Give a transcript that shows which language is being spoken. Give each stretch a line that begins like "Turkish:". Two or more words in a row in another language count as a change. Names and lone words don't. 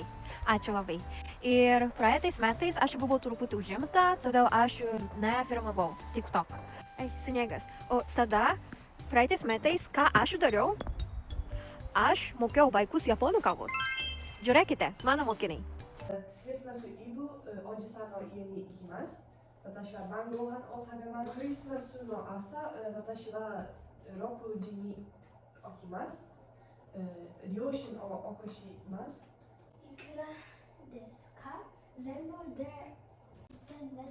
Lithuanian: Ačiū labai. Ir praeitais metais aš buvau truputį užimta, todėl aš nefilmavau TikTok. Sniegas. O tada, praeitais metais, ką aš dariau? Aš mokiau vaikus japonų kalbos. Žiūrėkite, mano mokiniai.
Japanese: クリスマスイブ、おじさんの家に行きます。私は晩ご飯を食べます。クリスマスの朝、私は6時に起きます。両親を起こします。いくらですか？全部で1000です。